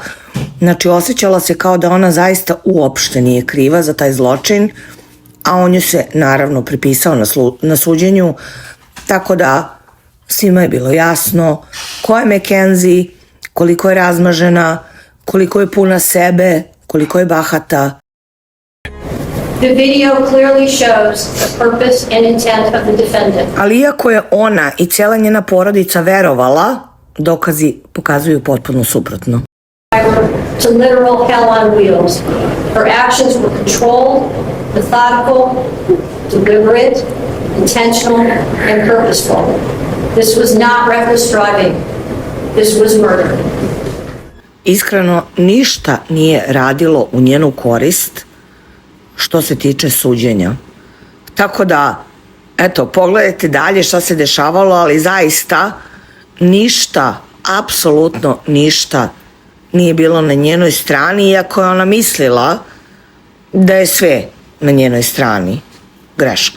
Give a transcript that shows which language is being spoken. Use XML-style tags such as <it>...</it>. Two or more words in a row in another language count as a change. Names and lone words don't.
<sr>Znači, osjećala se kao da ona zaista uopšte nije kriva za taj zločin, a on ju se naravno pripisao na suđenju, tako da svima je bilo jasno ko je Mackenzie, koliko je razmažena, koliko je puna sebe, koliko je bahata.</sr> <en>The video clearly shows the purpose and intent of the defendant.</en> <sr>Ali iako je ona i cijela njena porodica verovala, dokazi pokazuju potpuno suprotno.</sr> <en>To literal hell on wheels. Her actions were controlled, methodical, deliberate, intentional, and purposeful. This was not reckless driving. This was murder.</en> <sr>Iskreno, ništa nije radilo u njenu korist što se tiče suđenja. Tako da, eto, pogledajte dalje šta se dešavalo, ali zaista ništa, apsolutno ništa nije bilo na njenoj strani, iako je ona mislila da je sve na njenoj strani greška.</sr>